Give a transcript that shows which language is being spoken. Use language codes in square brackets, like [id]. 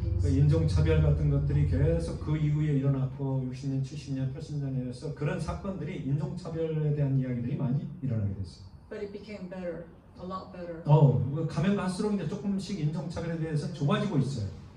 [en] 그 90s. [ko] 인종차별 같은 것들이 계속 그 이후에 일어났고 60년, 70년, 80년에서 그런 사건들이 인종차별에 대한 이야기들이 많이 일어나게 됐어요. [en] But it became better, a lot better. [ko] 가면 갈수록 이제 조금씩 인종차별에 대해서 좋아지고 있어요.